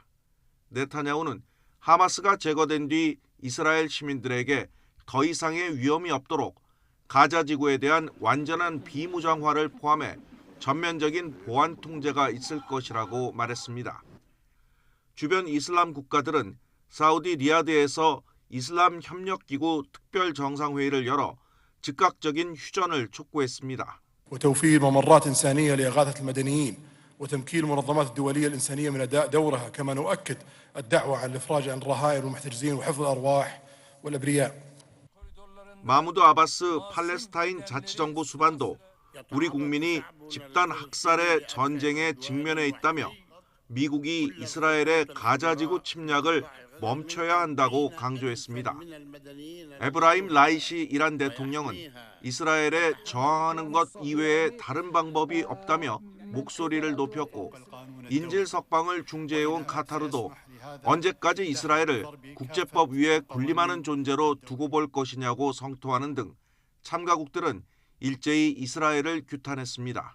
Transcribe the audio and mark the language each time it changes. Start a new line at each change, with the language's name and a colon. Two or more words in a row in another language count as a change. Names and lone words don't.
Korean: 네타냐후는 하마스가 제거된 뒤 이스라엘 시민들에게 더 이상의 위험이 없도록 가자지구에 대한 완전한 비무장화를 포함해 전면적인 보안 통제가 있을 것이라고 말했습니다. 주변 이슬람 국가들은 사우디 리야드에서 이슬람 협력기구 특별 정상회의를 열어 즉각적인 휴전을 촉구했습니다.
Arabic: وتوفير ممرات إنسانية لإغاثة المدنيين وتمكين المنظمات الدولية الإنسانية من أداء دورها كما نؤكد الدعوة على الإفراج عن الرهائن والمحتجزين وحفظ الأرواح والأبرياء.
Korean: 마무드 아바스 팔레스타인 자치정부 수반도 우리 국민이 집단 학살의 전쟁에 직면해 있다며 미국이 이스라엘의 가자지구 침략을 멈춰야 한다고 강조했습니다. 에브라임 라이시 이란 대통령은 이스라엘에 저항하는 것 이외에 다른 방법이 없다며 목소리를 높였고 인질 석방을 중재해온 카타르도 언제까지 이스라엘을 국제법 위에 군림하는 존재로 두고 볼 것이냐고 성토하는 등 참가국들은 일제히 이스라엘을 규탄했습니다.